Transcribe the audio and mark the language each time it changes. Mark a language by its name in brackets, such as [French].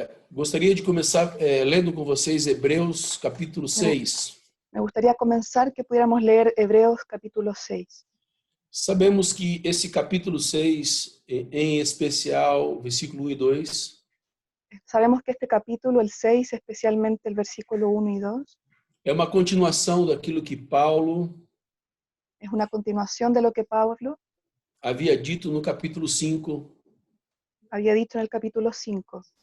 [Portuguese] Gostaria de começar lendo com vocês Hebreus capítulo 6. [Spanish] Me gustaría comenzar que pudiéramos leer Hebreos capítulo 6. [Portuguese] Sabemos que esse capítulo 6, em especial, versículo 1 e 2, [Spanish] Sabemos que este capítulo, el 6, especialmente el versículo 1 y 2, [Portuguese] é uma continuação daquilo que Paulo [Spanish] es una continuación de lo que Pablo [Portuguese] havia dito no capítulo 5 [Spanish] había dicho en el capítulo 5